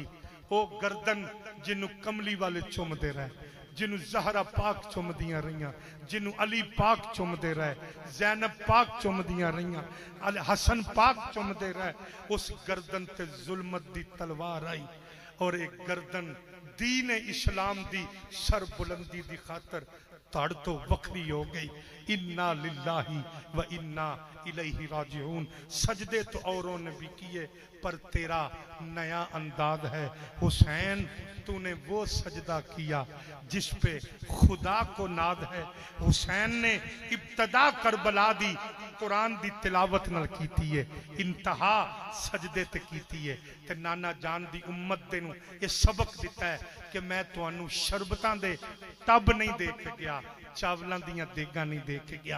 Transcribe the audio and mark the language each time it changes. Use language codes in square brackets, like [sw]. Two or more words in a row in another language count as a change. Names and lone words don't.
[pa] او گردن جنوں کملی والے چمدے رہے، جنوں زہرا پاک چمدیاں رہیاں، جنوں علی پاک چمدے رہے، زینب پاک چمدیاں رہیاں، حسن پاک چمدے رہے. اس گردن تے ظلمت دی تلوار آئی اور ایک گردن دین اسلام دی سربلندی دی خاطر تڑ توں وکھری ہو گئی. [ar] إنا لله وإنا إليه راجعون. [ur] سجدے تو اوروں نے بھی کیے پر تیرا نیا انداز ہے حسین، تو نے وہ سجدہ کیا جس پہ خدا کو ناز ہے. [pa] حسین نے ابتدا کربلا دی قرآن دی تلاوت نال کیتی ہے، انتہا سجدے تے کیتی ہے. تے نانا جان دی امت دے نوں یہ سبق دتا ہے کہ میں تہانوں شربتاں دے ٹب نہیں دے کے گیا، چاولوں دیاں دیگاں نہیں دے کے گیا.